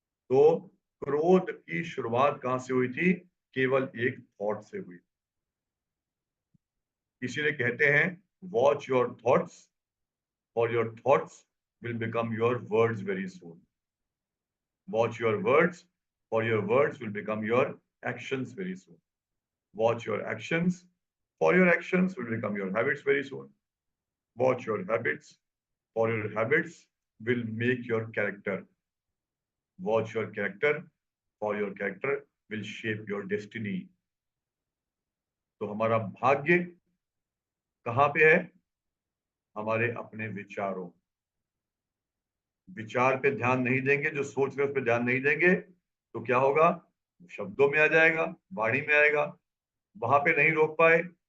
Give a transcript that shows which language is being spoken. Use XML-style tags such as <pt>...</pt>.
<hi>तो क्रोध की शुरुआत कहां से हुई थी, केवल एक थॉट से हुई। इसीलिए कहते हैं</hi> <en>Watch your thoughts, और your thoughts will become your words very soon. Watch your words, और your words will become your actions very soon. Watch your actions, for your actions will become your habits very soon. Watch your habits, for your habits will make your character. Watch your character, for your character will shape your destiny.</en> <hi>तो हमारा भाग्य कहाँ पे है, हमारे अपने विचारों। विचार पे ध्यान नहीं देंगे, जो सोच रहे उस पर ध्यान नहीं देंगे, तो क्या होगा, शब्दों में आ जाएगा, वाणी में आएगा, वहां पे नहीं रोक पाए,</hi>